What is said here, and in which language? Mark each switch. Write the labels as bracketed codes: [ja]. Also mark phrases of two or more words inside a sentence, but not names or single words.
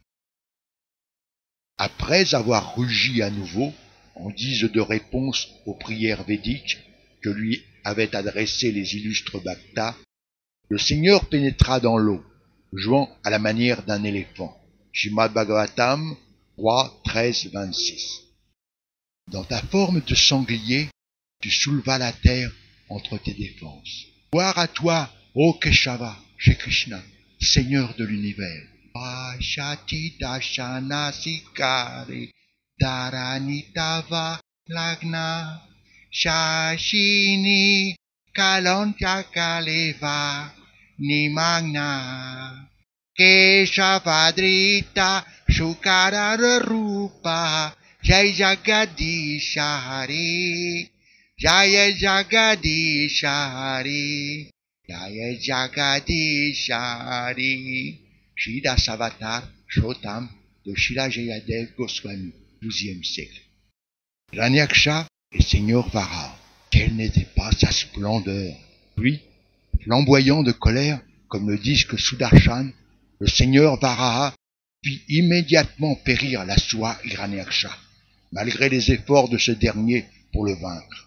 [fr] Après avoir rugi à nouveau, en guise de réponse aux prières védiques que lui avaient adressées les illustres bhaktas, le Seigneur pénétra dans l'eau, jouant à la manière d'un éléphant. Srimad Bhagavatam 3, 13, 26. Dans ta forme de sanglier, tu soulevas la terre entre tes défenses. Gloire à toi, ô Keshava, Shri Krishna, Seigneur de l'univers. [sa] Shati Dashana Sikari Dharanitava Lagna Shashini Kalantya Kaleva Nimagna Keshavadrita Shukara Rupa Jai Jagadisha Hari Jaya Jagadisha Hari Jaya Jagadisha Hari. [fr] Sridhar Avatar Shrotam de Srila Jayadev Goswami, 12e siècle. Hiranyaksha est Seigneur Vara. Quelle n'était pas sa splendeur? Puis, flamboyant de colère, comme le disque Sudarshan, le Seigneur Varaha fit immédiatement périr la soie Hiranyaksha, malgré les efforts de ce dernier pour le vaincre.